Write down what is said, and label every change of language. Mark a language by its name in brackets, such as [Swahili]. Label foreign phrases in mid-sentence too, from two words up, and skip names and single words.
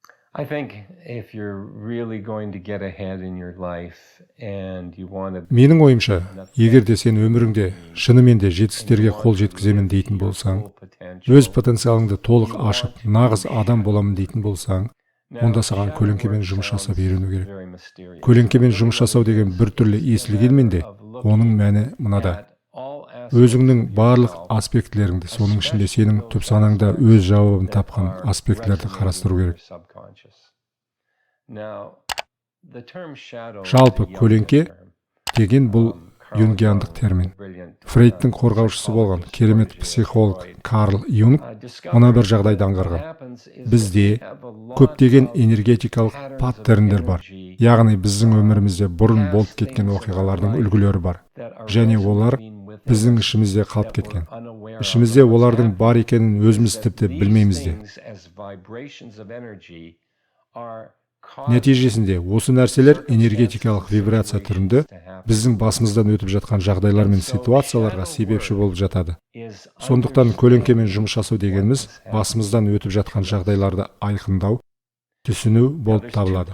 [English] I think if you're really going to get ahead in your life and you want to [Kazakh] Менің ойымша, [English] be an [Kazakh] егер де [English] authentic [Kazakh] сен өміріңде [English] human being [Kazakh] шынымен де [English] and you [Kazakh] жетістіктерге [English] want [Kazakh] қол [English] to [Kazakh] жеткіземін [English] live [Kazakh] дейтін [English] your [Kazakh] болсаң, [English] full [Kazakh] өз [English] potential, [Kazakh] потенциалыңды толық [English] you [Kazakh] ашып, [English] want to [Kazakh] нағыз [English] be [Kazakh] адам боламын [English] shattered. [Kazakh] дейтін болсаң, [English] Now, [Kazakh] онда саған [English] shadow [Kazakh] көлеңкемен [English] work [Kazakh] жұмыс жасап [English] sounds [Kazakh] үйрену керек. [English] very mysterious, but [Kazakh] Көлеңкемен [English] really [Kazakh] жұмыс [English] what [Kazakh] жасау [English] it [Kazakh] деген [English] is, [Kazakh] біртүрлі [English] it's a [Kazakh] есілі [English] matter [Kazakh] келменде, [English] of [Kazakh] оның [English] looking [Kazakh] мәні мынада. [English] at all aspects [Kazakh] Өзіңнің [English] of [Kazakh] барлық [English] yourself, [Kazakh] аспектілеріңді, соның ішінде [English] especially [Kazakh] сенің [English] those [Kazakh] түп санаңда [English] aspects [Kazakh] өз жауабын [English] that [Kazakh] тапқан [English] are [Kazakh] аспектілерді [English] resonating [Kazakh] қарастыру [English] in your [Kazakh] керек. [English] subconscious. Now, the term shadow is [Kazakh] Жалпы [English] a Jungian [Kazakh] көлеңке [English] term. [Kazakh] деген бұл [English] Carl [Kazakh] юнгиандық [English] Jung, [Kazakh] термин. [English] the brilliant [Kazakh] Фрейдтің қорғаушысы болған [English] psychologist, [Kazakh] керемет [English] protege of [Kazakh] психолог [English] Freud, [Kazakh] Карл Юнг мына бір [English] discovered [Kazakh] жағдайды [English] that what [Kazakh] аңғарған. [English] happens is that we [Kazakh] Бізде [English] have a lot [Kazakh] көптеген [English] of [Kazakh] энергетикалық [English] patterns of [Kazakh] паттерндер бар. [English] energy [Kazakh] Яғни біздің өмірімізде бұрын [English] past [Kazakh] болып кеткен [English] things in our [Kazakh] оқиғалардың [English] life [Kazakh] үлгілері бар. [English] that are [Kazakh] Және олар [English] resonating within [Kazakh] біздің [English] us [Kazakh] ішімізде қалып [English] that [Kazakh] кеткен. [English] we're unaware of. [Kazakh] Ішімізде [English] And what's [Kazakh] олардың бар [English] happening [Kazakh] екенін [English] is [Kazakh] өзіміз [English] that [Kazakh] тіпті [English] these [Kazakh] білмейміз де. [English] things as vibrations of energy are [Kazakh] Нәтижесінде осы нәрселер энергетикалық вибрация түрінде біздің басымыздан өтіп жатқан жағдайлар мен ситуацияларға себепші болып жатады. Сондықтан көлеңкемен жұмыс жасау дегеніміз басымыздан өтіп жатқан жағдайларды айқындау, түсіну болып табылады.